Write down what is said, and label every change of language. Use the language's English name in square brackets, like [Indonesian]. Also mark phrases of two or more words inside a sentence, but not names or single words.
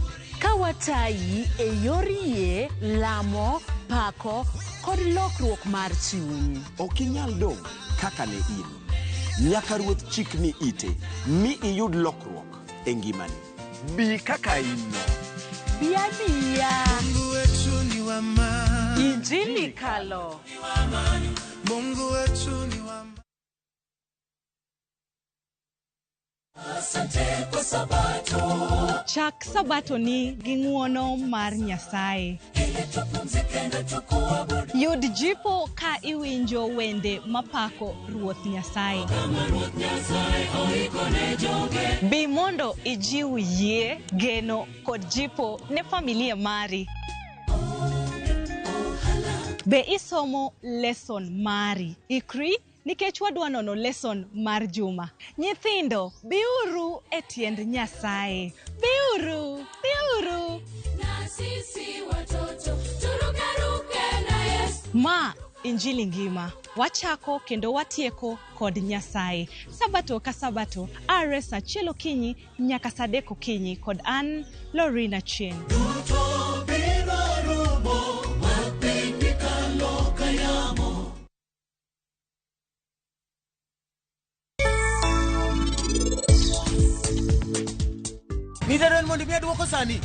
[Luo (Kenya and Tanzania)] Kawatayi e yor yie, lamo, pako, kod lokruok mar chuny. Okinyal dong kaka ne in. Nyaka ruoth chikni ite, mi iyud lokruok e ngimani. Bi kaka in. Biya. Injili kalo. [Swahili] Mungu wetu ni wa [Luo (Kenya and Tanzania)] Chak Sabato ni gi ng'uono mar Nyasaye. Yud jipo ka iwinjo wende mapako Ruoth Nyasaye. Bi mondo ijiw yie, geno kod jipo ne familia mari. Be isomo lesson mari. Ikri nikech wadwa nono lesson mar juma. Nyithindo, biuru e tiend Nyasaye. Biuru, biuru. [Swahili] Na sisi watoto, turukaruke na Yesu. [Luo (Kenya and Tanzania)] Ma Injili ngima. Wachako kendo watieko kod Nyasaye. Sabato ka sabato, RS achiel okinyi nyaka saa 3 okinyi kod an Lorina Chen. Nidaren mondi mi aduoko sani.